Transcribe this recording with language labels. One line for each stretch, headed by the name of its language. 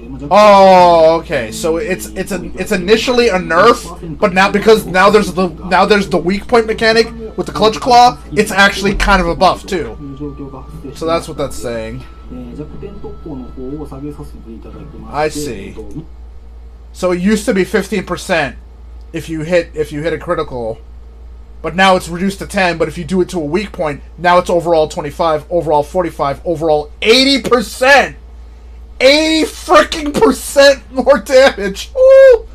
English: Oh, okay. So it's initially a nerf, but now there's the weak point mechanic with the Clutch Claw, it's actually kind of a buff too. So that's what that's saying.
Japanese: 弱点特攻の方を下げさせていただきまして。
English: I see. So it used to be 15% if you hit a critical, but now it's reduced to 10. But if you do it to a weak point, now it's overall 25, overall 45, overall 80%. 80 freaking percent more damage. Woo!